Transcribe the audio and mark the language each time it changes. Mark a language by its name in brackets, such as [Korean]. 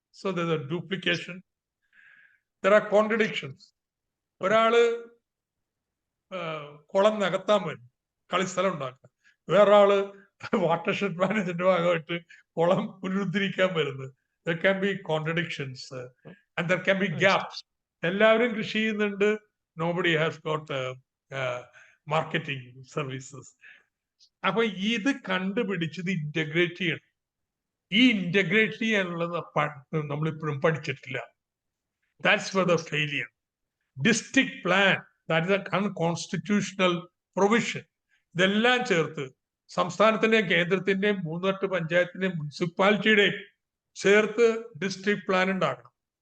[English] So there are duplication, there are contradictions. [Malayalam] ഒരാള് കുളം നികത്താൻ വരും, കളിസ്ഥലം ഉണ്ടാക്കാൻ. വേറൊരാള് വാട്ടർഷെഡ് മാനേജ്മെന്റ് ഭാഗമായിട്ട് കുളം പുനരുദ്ധരിക്കാൻ വരുന്നത്. [English] There can be contradictions and there can be gaps. [Malayalam] എല്ലാവരും കൃഷി ചെയ്യുന്നുണ്ട്, [English] nobody has got marketing services. [Malayalam] അപ്പൊ ഇത് കണ്ടുപിടിച്ചത് ഇന്റഗ്രേറ്റ് ചെയ്യണം. ഈ ഇന്റഗ്രേറ്റ് ചെയ്യാനുള്ളത് നമ്മളിപ്പോഴും പഠിച്ചിട്ടില്ല. [English] That's for the failure. District plan, that is unconstitutional provision. [Malayalam] ഇതെല്ലാം ചേർത്ത് സംസ്ഥാനത്തിന്റെയും കേന്ദ്രത്തിന്റെയും 3 പഞ്ചായത്തിന്റെയും മുനിസിപ്പാലിറ്റിയുടെയും ചേർത്ത് ഡിസ്ട്രിക്ട് പ്ലാൻ ഉണ്ടാക്കണം.